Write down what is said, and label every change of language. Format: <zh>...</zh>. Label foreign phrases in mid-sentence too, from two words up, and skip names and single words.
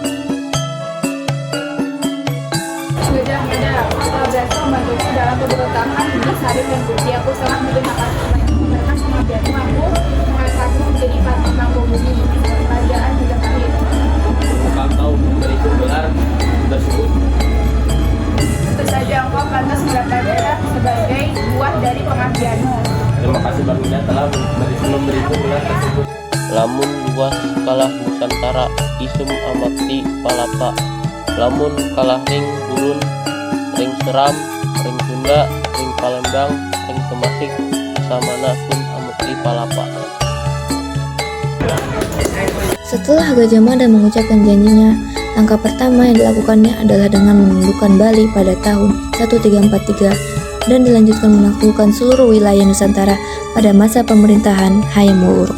<id>Gajah Mada, setelah berhasil membantuku dalam pemberontakan di Sarif dan Putih, aku sangat berterima kasih karena pengabdianmu aku mengangkatmu menjadi patih Mangkubumi, kerajaan Majapahit. Apakah kau memberiku gelar tersebut? Tentu saja engkau pantas mendapatkan sebagai buah dari pengabdianmu. Terima kasih Baginda telah memberiku gelar tersebut.</id> <kaw>Lamun luas kalah Nusantara isum amakti palapa, lamun kalah ring gurun, ring seram, ring Sunda, ring Palembang, ring Temasik, samana sun amakti palapa.</kaw> <id>Setelah Gajah Mada mengucapkan janjinya, langkah pertama yang dilakukannya adalah dengan menundukkan Bali pada tahun 1343 dan dilanjutkan menaklukkan seluruh wilayah Nusantara pada masa pemerintahan Hayam Wuruk.</id>